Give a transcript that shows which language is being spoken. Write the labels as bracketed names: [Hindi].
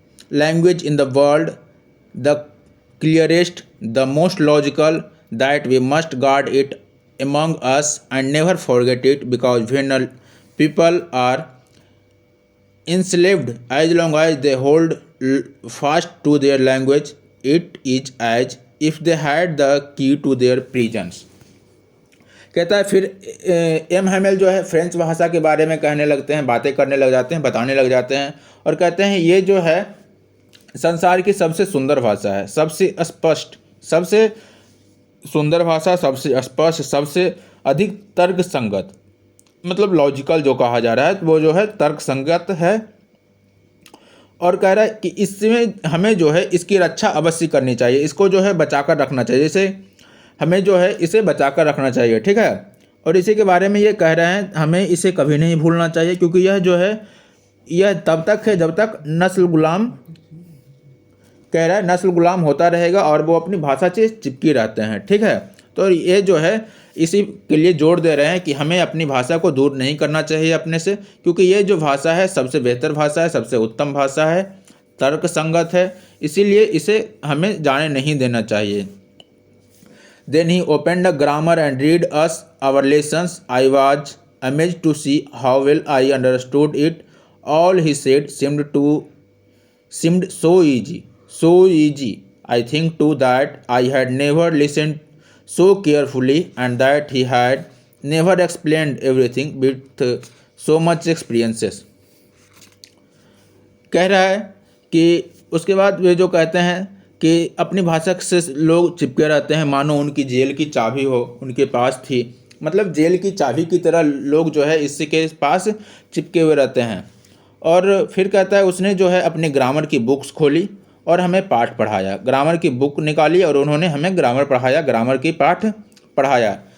[English] language in the world, the clearest, the most logical, that we must guard it among us and never forget it, because when people are enslaved, as long as they hold fast to their language, it is as if they had the key to their prisons. [Hindi] कहता है फिर M Hamel जो है French भाषा के बारे में कहने लगते हैं, बातें करने लग जाते हैं, बताने लग जाते हैं, और कहते हैं ये जो है संसार की सबसे सुंदर भाषा है, सबसे स्पष्ट, सबसे सुंदर भाषा, सबसे स्पष्ट, सबसे अधिक तर्क संगत, मतलब लॉजिकल जो कहा जा रहा है वो जो है तर्क संगत है। और कह रहा है कि इसमें हमें जो है इसकी रक्षा अवश्य करनी चाहिए, इसको जो है बचा कर रखना चाहिए, जैसे हमें जो है इसे बचा कर रखना चाहिए। ठीक है, और इसी के बारे में ये कह रहे हैं हमें इसे कभी नहीं भूलना चाहिए, क्योंकि यह जो है यह तब तक है जब तक नस्ल गुलाम, कह रहा है नस्ल गुलाम होता रहेगा और वो अपनी भाषा से चिपकी रहते हैं। ठीक है, तो ये जो है इसी के लिए जोर दे रहे हैं कि हमें अपनी भाषा को दूर नहीं करना चाहिए अपने से, क्योंकि ये जो भाषा है सबसे बेहतर भाषा है, सबसे उत्तम भाषा है, तर्क संगत है, इसीलिए इसे हमें जाने नहीं देना चाहिए। [English] Then he opened a grammar and read us our lessons. I was amazed to see how well I understood it. All he said seemed so easy. I think too that I had never listened so carefully, and that he had never explained everything with so much experiences. [Hindi] कह रहा है कि उसके बाद वे जो कहते हैं कि अपनी भाषा से लोग चिपके रहते हैं मानो उनकी जेल की चाबी हो उनके पास थी, मतलब जेल की चाबी की तरह लोग जो है इसी के पास चिपके हुए रहते हैं। और फिर कहता है उसने जो है अपनी ग्रामर की बुक्स खोली और हमें पाठ पढ़ाया, ग्रामर की बुक निकाली और उन्होंने हमें ग्रामर पढ़ाया, ग्रामर की पाठ पढ़ाया।